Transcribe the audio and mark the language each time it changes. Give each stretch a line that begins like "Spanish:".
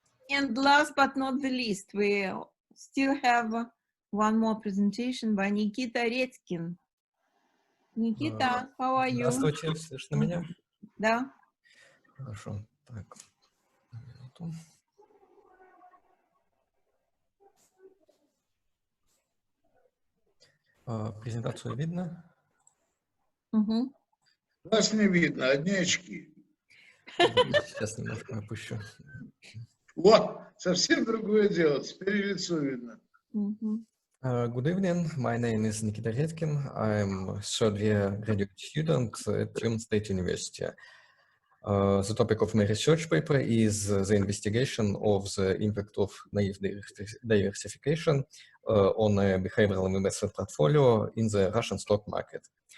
English: And last but not the least, we still have one more presentation by Nikita Redkin. Никита, how are you?
Russian: Здравствуйте, слышно меня? Да. Хорошо. Так, минуту. Презентацию видно? Угу. Вас не видно, одни очки. Сейчас немножко опущу. Вот, совсем другое дело, теперь лицо видно.
English: Good evening, my name is Nikita Redkin. I'm third-year graduate student at Tübingen State University. The topic of my research paper is the investigation of the impact of naive diversification on a behavioral investment portfolio in the Russian stock market.